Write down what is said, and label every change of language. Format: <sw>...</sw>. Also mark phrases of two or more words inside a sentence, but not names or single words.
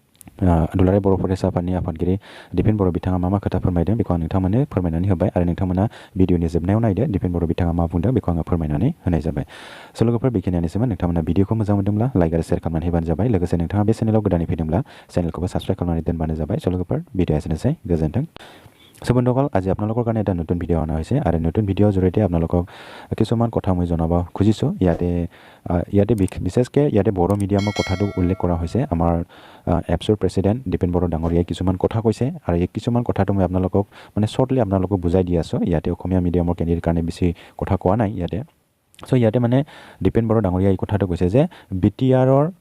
<brx>दुलाराय बर' फरायसा आफादनि आफादगिरि दिपेन बर' बिथाङा मा खोथा फोरमायदों बेखौ आं नोंथांमोननो फोरमायनानै होबाय आरो नोंथांमोना भिडिअनि जोबनायाव नायदो दिपेन बर' बिथाङा मा बुंदों बेखौ आङो फोरमायनानै होनाय जाबाय स' लोगोफोर बेखिनियानोसैमोन नोंथांमोना भिडिअखौ मोजां मोनदोंब्ला लाइक आरो शेयार खालामनानै होबानो जाबाय लोगोसे नोंथाङा बे चेनेलाव गोदानै फैदोंब्ला चेनेलखौबो साबस्क्राइब खालामनानै दोनबानो जाबाय स' लोगोफोर भिडिअ एसेनोसै गोजोन्थों</brx> <as>চ' বন্ধুসকল আজি আপোনালোকৰ কাৰণে এটা নতুন ভিডিঅ' অনা হৈছে আৰু নতুন ভিডিঅ'ৰ জৰিয়তে আপোনালোকক কিছুমান কথা মই জনাব খুজিছোঁ ইয়াতে বিশেষকৈ ইয়াতে বড়ো মিডিয়ামৰ কথাটো উল্লেখ কৰা হৈছে আমাৰ এপছৰ প্ৰেছিডেণ্ট দিপেন বড়ো ডাঙৰীয়াই কিছুমান কথা কৈছে আৰু এই কিছুমান কথাটো মই আপোনালোকক মানে শ্বৰ্টলি আপোনালোকক বুজাই দি আছোঁ ইয়াতে অসমীয়া মিডিয়ামৰ কেণ্ডিডেট কাৰণে বেছি কথা কোৱা নাই ইয়াতে চ' ইয়াতে মানে দিপেন বড়ো ডাঙৰীয়াই এই কথাটো কৈছে যে BTRৰ</as>